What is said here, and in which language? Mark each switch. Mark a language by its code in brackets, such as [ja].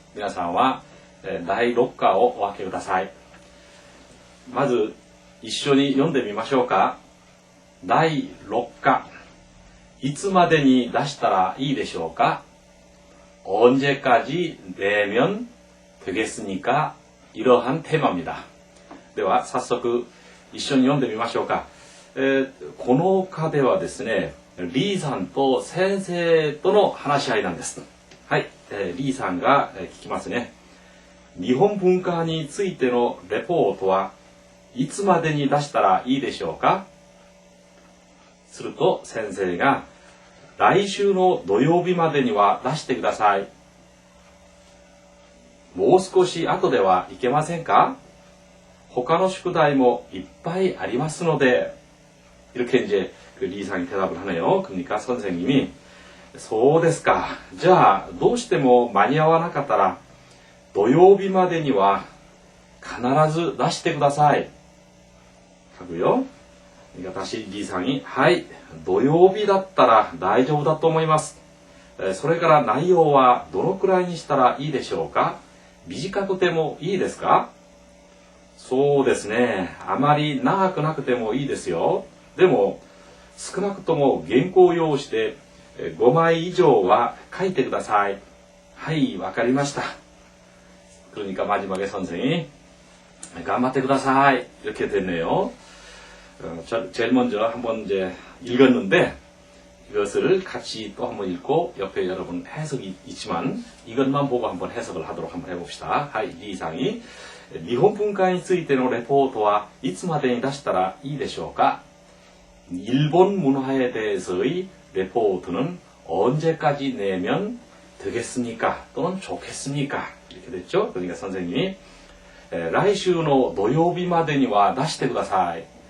[ja] 皆さんは第6課をお分けください。まず一緒に読んでみましょうか。第6課。いつまでに出したらいいでしょうか。 [ko] 언제까지 내면 되겠습니까? 이러한 테마입니다. [ja] では早速一緒に読んでみましょうか。この課ではですね、リーさんと先生との話し合いなんです。はい、リーさんが聞きますね。日本文化についてのレポートはいつまでに出したらいいでしょうか。すると先生が、来週の土曜日までには出してください。もう少し後ではいけませんか。他の宿題もいっぱいありますので。 [ko] 이렇게 이제 리상이 대답을 하네요. 그러니까 선생님이, [ja] そうですか。じゃあどうしても間に合わなかったら土曜日までには必ず出してください。 [ko] 하고요. 그러니까 다시 리상이, [ja] はい、土曜日だったら大丈夫だと思います。それから内容はどのくらいにしたらいいでしょうか。短くてもいいですか。そうですね。あまり長くなくてもいいですよ。でも少なくとも原稿用紙で5枚以上は書いてください。はい、わかりました。 [ko] 그러니까 마지막에 선생이 [ja] 頑張ってください. [ko] 이렇게 됐네요. 제일 먼저 한번 이제 읽었는데 이것을 같이 또 한번 읽고 옆에 여러분 해석이 있지만 이것만 보고 한번 해석을 하도록 한번 해봅시다. [ja] はい、リーさんに日本文化についてのレポートはいつまでに出したらいいでしょうか。 [ko] 일본 문화에 대해서의 레포트는 언제까지 내면 되겠습니까? 또는 좋겠습니까? 이렇게 됐죠? 그러니까 선생님이 [ja] 来週の土曜日までには出してください.